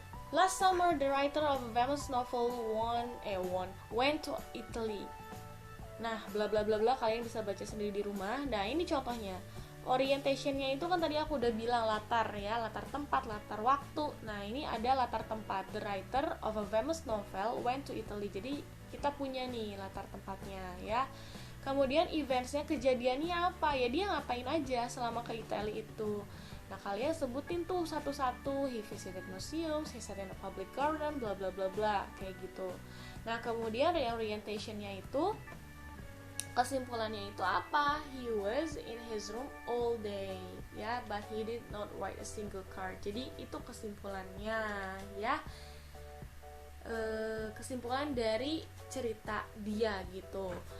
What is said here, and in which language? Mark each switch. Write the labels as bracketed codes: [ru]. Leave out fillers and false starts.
[en] Last summer, the writer of a famous novel went to Italy. [id] Nah, bla bla bla bla, kalian bisa baca sendiri di rumah. Nah, ini contohnya. Orientationnya itu kan tadi aku udah bilang latar ya, latar tempat, latar waktu. Nah, ini ada latar tempat. [en] The writer of a famous novel went to Italy. [id] Jadi kita punya nih latar tempatnya ya. Kemudian eventsnya, kejadiannya apa ya, dia ngapain aja selama ke Italy itu. Nah, kalian sebutin tuh satu-satu. [en] He visited museums, he sat in a public garden, [id] bla bla bla bla, kayak gitu. Nah, kemudian orientationnya itu, kesimpulannya itu apa? [en] He was in his room all day, ya, but he did not write a single card. [id] Jadi itu kesimpulannya, ya. Kesimpulan dari cerita dia gitu.